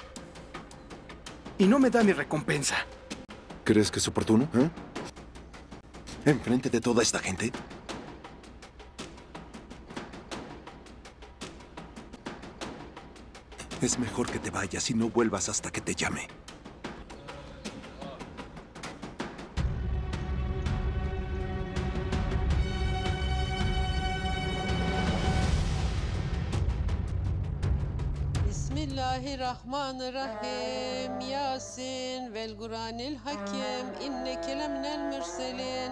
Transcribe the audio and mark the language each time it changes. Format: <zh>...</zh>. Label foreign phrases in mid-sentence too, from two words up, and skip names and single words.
<es>Y no me da mi recompensa. ¿Crees que es oportuno? ¿Enfrente de toda esta gente? Es mejor que te vayas y no vuelvas hasta que te llame.</es> <ar>بسم الله الرحمن الرحيم. يس والقرآن الحكيم إنك لمن المرسلين.</ar>